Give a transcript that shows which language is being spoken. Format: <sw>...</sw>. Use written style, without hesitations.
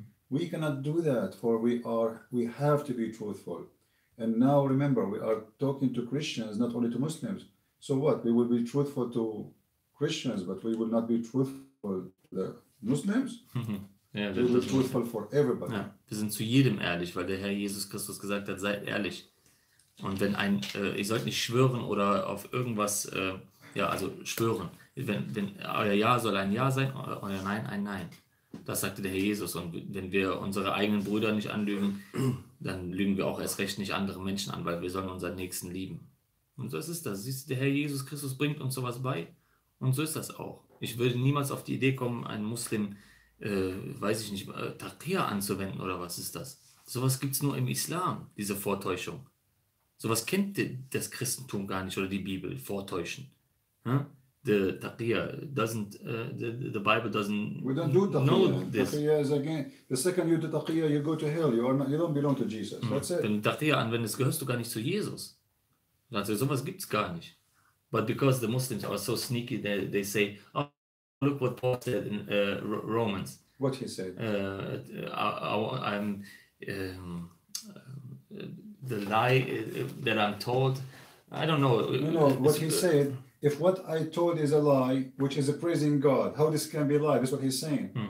<en>We cannot do that, for we have to be truthful. And now remember, we are talking to Christians, not only to Muslims. So what? We will be truthful to Christians, but we will not be truthful to the Muslims.</en> <de>Ja,</de> <en>We will be truthful for everybody.</en> <de>ja, wir sind zu jedem ehrlich, weil der Herr Jesus Christus gesagt hat, seid ehrlich. Und wenn ihr sollt nicht schwören oder auf irgendwas, ja, also schwören. Wenn euer Ja soll ein Ja sein, euer Nein ein Nein. Das sagte der Herr Jesus. Und wenn wir unsere eigenen Brüder nicht anlügen, dann lügen wir auch erst recht nicht andere Menschen an, weil wir sollen unseren Nächsten lieben. Und so ist das. Siehst du, der Herr Jesus Christus bringt uns sowas bei. Und so ist das auch. Ich würde niemals auf die Idee kommen, einen Muslim, weiß ich nicht, Taqiyya anzuwenden oder was ist das? Sowas gibt es nur im Islam, diese Vortäuschung. Sowas kennt das Christentum gar nicht oder die Bibel, Vortäuschen. Huh?</de> <en>The Taqiyya doesn't, the Bible doesn't We don't do know taqiyya. this. Taqiyya is again, the second you do taqiyya, you go to hell. You don't belong to Jesus. That's it.</en> <de>Wenn du Taqiyya anwendest, gehörst du gar nicht zu Jesus. Also sowas gibt es gar nicht.</de> <en>But because the Muslims are so sneaky, they say, oh, look what Paul said in Romans. What he said. The lie that I'm told, I don't know. No, what he said, if what I told is a lie, which is praising God, how this can be a lie? That's what he's saying.</en>